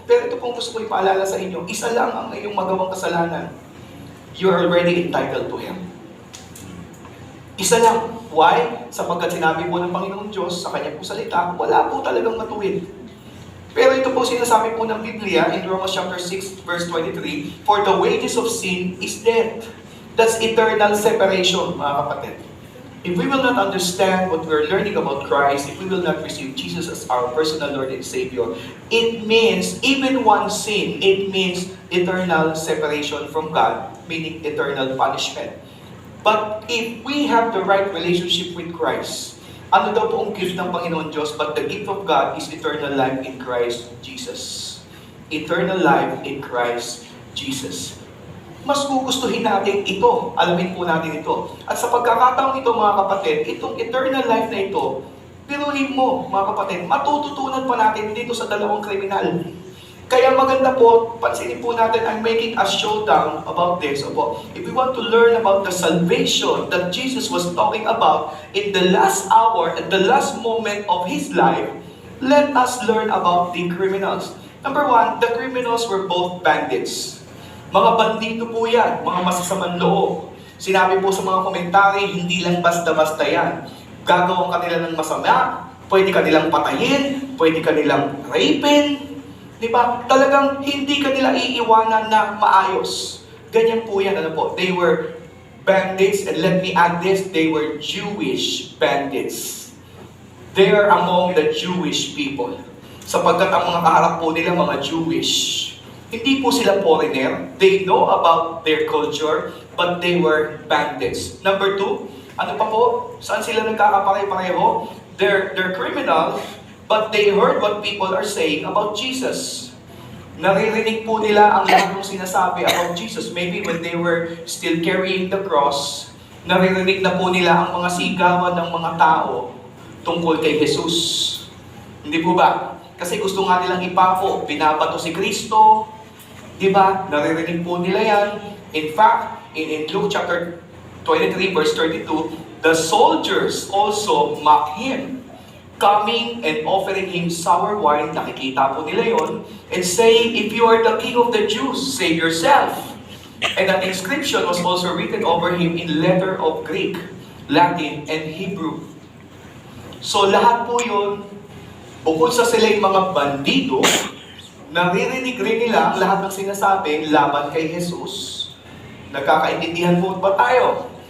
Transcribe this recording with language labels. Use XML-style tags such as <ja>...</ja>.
<tl>Pero ito pong gusto ko ipaalala sa inyo, isa lang ang iyong magawang kasalanan.</tl> <en>You're already entitled to Him.</en> <tl>Isa lang.</tl> <en>Why?</en> <tl>Sapagkat sinabi po ng Panginoong Diyos sa kanya po salita, wala po talagang matuwid. Pero ito po sinasabi po ng Biblia</tl> <en>in Romans chapter 6 verse 23, for the wages of sin is death. That's eternal separation,</en> <tl>mga kapatid.</tl> <en>If we will not understand what we're learning about Christ, if we will not receive Jesus as our personal Lord and Savior, it means, even one sin, it means eternal separation from God, meaning eternal punishment. But if we have the right relationship with Christ,</en> <tl>ano daw po ang gift ng Panginoon Diyos?</tl> <en>But the gift of God is eternal life in Christ Jesus. Eternal life in Christ Jesus.</en> <tl>Mas gugustuhin natin ito. Alamin po natin ito. At sa pagkakataong ito, mga kapatid, itong eternal life na ito, piruhin mo, mga kapatid, matututunan pa natin dito sa dalawang kriminal. Kaya maganda po, pansinin po natin,</tl> <en>I'm making a showdown about this.</en> <tl>Opo.</tl> <en>If we want to learn about the salvation that Jesus was talking about in the last hour, at the last moment of His life, let us learn about the criminals. Number one, the criminals were both bandits.</en> <tl>Mga bandito po yan, mga masasamang loob. Sinabi po sa mga komentary, hindi lang basta-basta yan. Gagawin kanila ng masama, pwede kanilang patayin, pwede kanilang rapin. Diba? Talagang hindi kanila iiwanan na maayos. Ganyan po yan, ano po.</tl> <en>They were bandits, and let me add this, they were Jewish bandits. They are among the Jewish people.</en> <tl>Sapagkat ang mga kaharap po nila, mga Jewish. Hindi po sila foreigner.</tl> <en>They know about their culture, but they were bandits.</en> <tl>Number two, ano pa po? Saan sila nagkakapare-pareho?</tl> <en>They're criminal, but they heard what people are saying about Jesus.</en> <tl>Naririnig po nila ang lahat ng sinasabi</tl> <en>about Jesus. Maybe when they were still carrying the cross,</en> <tl>naririnig na po nila ang mga sigawan ng mga tao tungkol kay Jesus. Hindi po ba? Kasi gusto nga nilang ipapo, binabato si Kristo. Diba? Naririnig po nila yan.</tl> <en>In fact, in Luke chapter 23 verse 32, the soldiers also mock Him. coming and offering him sour wine,</en> <tl>nakikita po nila yon,</tl> <en>and saying, "If you are the king of the Jews, save yourself." And an inscription was also written over him in letter of Greek, Latin, and Hebrew.</en> <tl>So lahat po yun, bukod sa sila yung mga bandido, naririnig rin nila ang lahat ng sinasabi laban kay Jesus. Nagkakaintindihan po ba tayo?</tl>